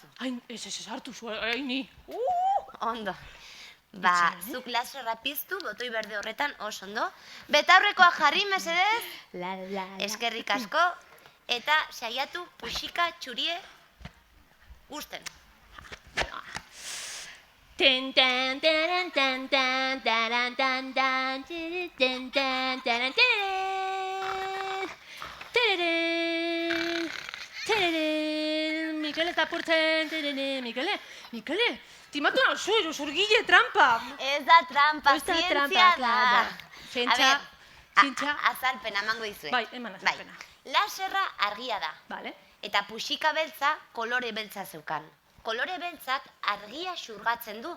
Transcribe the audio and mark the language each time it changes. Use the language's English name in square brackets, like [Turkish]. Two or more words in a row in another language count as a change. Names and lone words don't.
[Basque] Ai, ez, hartu zu, ai, ni. Ondo. Ba, zuk laserra piztu, botoi berde horretan, oso ondo. Betaurrekoa jarri, mesedez. Eskerrik asko. Eta saiatu puxika txurie gusten. Ten tan taran tan tan taran tan tan ten tan taran ten Mikel eta apurtzen Mikele, timatu nauzu, zurgile trampa. Ez da trampa, Ez da zientzia trampa, da. claro. Zientzia, zientzia. Azalpena emango dizuet. Bai, eman azalpena. Laserra argia da. Vale. Eta puxika beltza kolore beltza zeukan. Kolore beltzak argia xurgatzen du.